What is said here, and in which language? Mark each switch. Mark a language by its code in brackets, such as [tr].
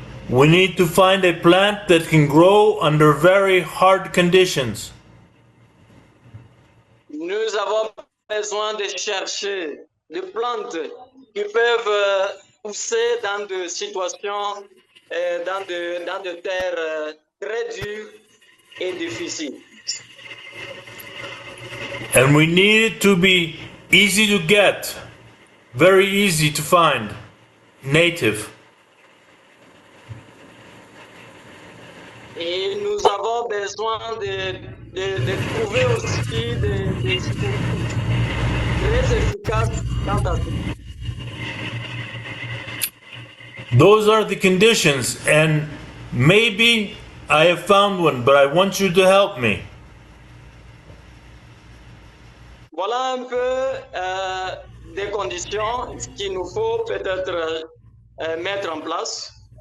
[en] We need to find a plant that can grow under very hard conditions. [fr] Nous avons besoin de chercher des plantes qui peuvent pousser dans des situations, dans des terres très dures et difficiles. [en] And we need it to be easy to get, very easy to find, native. [fr] Et nous avons besoin de trouver aussi des solutions très efficaces dans ta vie. [en] Those are the conditions, and maybe I have found one, but I want you to help me. [fr] Voilà un peu des conditions qu'il nous faut peut-être mettre en place.